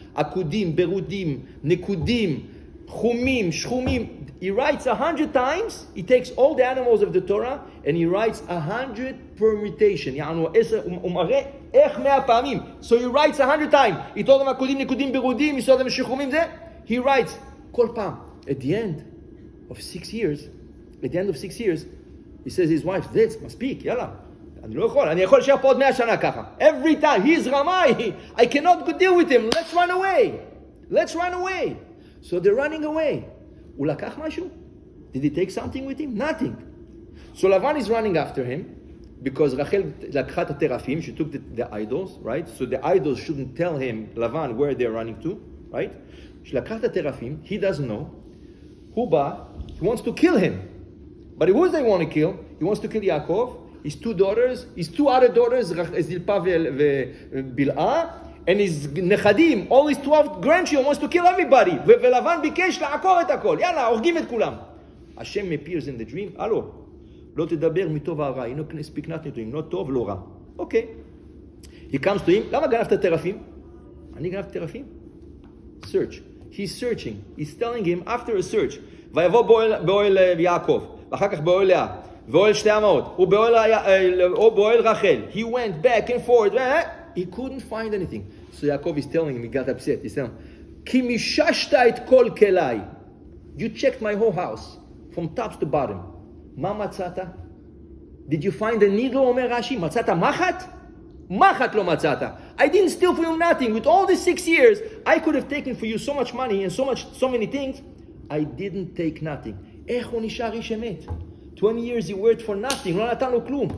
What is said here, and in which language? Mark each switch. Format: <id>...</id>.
<he>עקודים, ברודים, נקודים, חומים, שחומים.</he> <en>He writes 100 times. He takes all the animals of the Torah and he writes 100 permutation.</en> <he>הוא מראה איך 100 פעמים.</he> <en>So he writes 100 times. he told them עקודים, נקודים, ברודים, he told them שחומים זה. He writes כל פעם. At the end of 6 years, he says his wife,</en> <he>זה מספיק, יאללה. אני לא יכול, אני יכול להישאר פה עוד 100 שנה ככה.</he> <en>Every time, he's רמאי. I cannot deal with him. Let's run away. So they're running away.</en> <he>הוא לקח משהו?</he> <en>Did he take something with him? Nothing. So Lavan is running after him because Rachel</en> <he>לקחה את התרפים.</he> <en>She took the idols, right? So the idols shouldn't tell him, Lavan, where they're running to, right?</en> <he>she לקחה את התרפים.</he> <en>He doesn't know. הוא בא, he wants to kill him. But who does he want to kill? He wants to kill Yaakov, his 2 daughters, his 2 other daughters, Zilpah וBil'ah, and his נכדים, all his 12 grandchildren, wants to kill everybody.</en> <he>ולבן ביקש לעקור את הכל. יאללה, הורגים את כולם.</he> <en>Hashem appears in the dream.</en> <he>הלו, לא תדבר מטוב הרע.</he> <en>You don't speak nothing to him.</en> <he>לא טוב, לא רע.</he> <en>Okay. He comes to him.</en> <he>למה גנבת תרפים? אני גנבתי תרפים? Search.</he> <en>He's searching. He's telling him after a search.</en> <he>ויבוא באוהל יעקב, ואחר כך באוהל לאה. ואוהל שתי אמהות, ובאוהל רחל.</he> <en>He went back and forth. He couldn't find anything. So Yaakov is telling him, he got upset. He's telling him,</en> <he>כי מיששת את כל כליי.</he> <en>You checked my whole house, from top to bottom.</en> <he>מה מצאת?</he> <en>Did you find a needle, אומר רש"י?</en> <he>מצאת מחט? מחט לא מצאת.</he> <en>I didn't steal from you nothing. With all these 6 years, I could have taken for you so much money and so many things. I didn't take nothing.</en> <he>איך הוא נשאר איש אמת?</he> <en>20 years he worked for nothing,</en> <he>לא נתן לו כלום.</he>